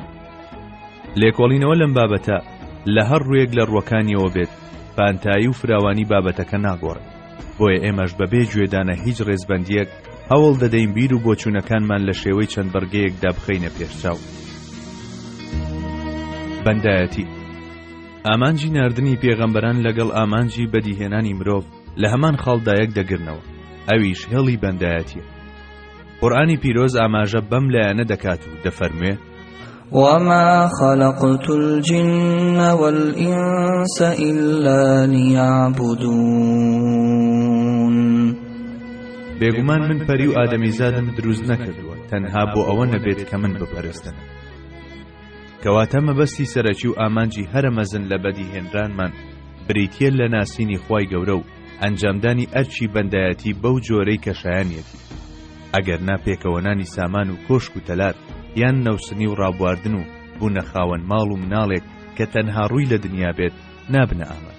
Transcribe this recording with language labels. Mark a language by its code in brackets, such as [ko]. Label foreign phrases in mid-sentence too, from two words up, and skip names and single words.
[ckb] لێکۆڵینەوە لەم بابەتە لە هەر ڕوویەک لە ڕووەکانیەوە بێت پانتایی و فراوانی بابەتەکە ناگۆڕێت، بۆیە ئێمەش بەبێ گوێدانە هیچ ڕێزبەندیەک هەوڵ دەدەین بیر و بۆچوونەکانمان لە شێوەی چەند بەرگەیەکدا بخەینە پێشچاو. بەندایەتی. ئامانجی ناردنی پێغەمبەران لەگەڵ ئامانجی بەدیهێنانی مرۆڤ لە هەمان خاڵدایەک دەگرنەوە، ئەویش هێڵی بەندایەتیە. قورئانی پیرۆز ئاماژە بەم لایەنە دەکات و دەفەرموێ: [ar] وما خلقت الجن والإنس إلا ليعبدون. [ckb] بێگومان من پەری و ئادەمیزادم دروست نەکردووە تەنها بۆ ئەوە نەبێت کە من بپەرستن. کەواتە مەبەستی سەرەکی و ئامانجی هەرە مەزن لە بەدیهێنرانمان بریتیە لە ناسینی خوای گەورە و ئەنجامدانی ئەرچی بەندایەتی بەو جۆرەی کەشایانیەتی، ئەگەر ناپێکەوەنانی سامان و کۆشک و تەلار یان نەوسنی و ڕابواردن و بوونە خاوەن ماڵ و مناڵێک کە تەنها ڕووی لە دنیا بێت نابنە ئاماد.